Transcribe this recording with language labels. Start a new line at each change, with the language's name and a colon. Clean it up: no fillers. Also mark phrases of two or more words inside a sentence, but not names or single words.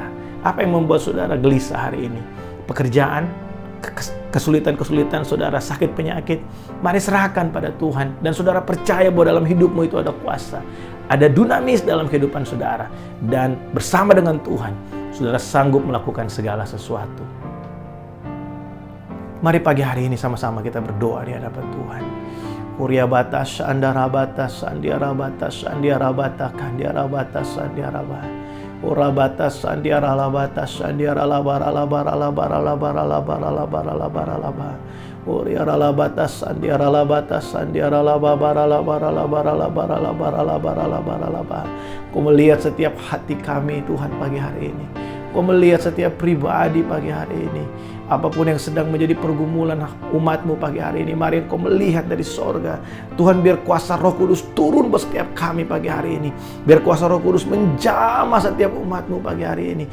Indonesian: Apa yang membuat saudara gelisah hari ini? Pekerjaan, kesulitan-kesulitan saudara, sakit penyakit, mari serahkan pada Tuhan. Dan saudara percaya bahwa dalam hidupmu itu ada kuasa, ada dunamis dalam kehidupan saudara. Dan bersama dengan Tuhan, saudara sanggup melakukan segala sesuatu. Mari pagi hari ini sama-sama kita berdoa di hadapan Tuhan. Kuria batas, andara batas, andiara batas, andiara batas, andiara batas, andiara batas. Ora batas, andiara la batas, andiara la bara la bara la bara la bara la bara la bara la bara la bara. Oriara la batas, andiara la batas, andiara la bara la bara la bara la bara la bara la bara la bara la bara. Kau melihat setiap hati kami Tuhan pagi hari ini. Kau melihat setiap pribadi pagi hari ini. Apapun yang sedang menjadi pergumulan umat-Mu pagi hari ini, mari Engkau melihat dari sorga. Tuhan, biar kuasa Roh Kudus turun buat setiap kami pagi hari ini. Biar kuasa Roh Kudus menjamah setiap umat-Mu pagi hari ini.